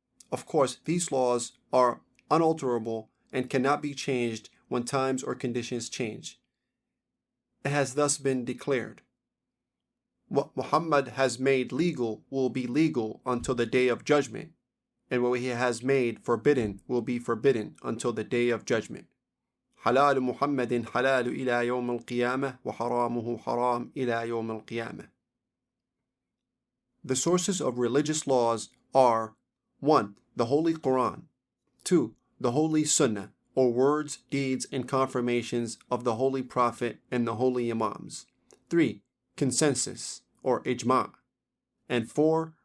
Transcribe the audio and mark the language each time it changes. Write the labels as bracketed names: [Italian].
[English] Of course, these laws are unalterable and cannot be changed when times or conditions change. It has thus been declared, what Muhammad has made legal will be legal until the day of judgment, and what he has made forbidden will be forbidden until the day of judgment. [Arabic] حلال محمد حلال إلى يوم القيامة وحرامه حرام إلى يوم القيامة. [English] The sources of religious laws are 1. The Holy Quran, 2. The Holy Sunnah, or words, deeds, and confirmations of the Holy Prophet and the Holy Imams, 3. Consensus, or ijma', and 4.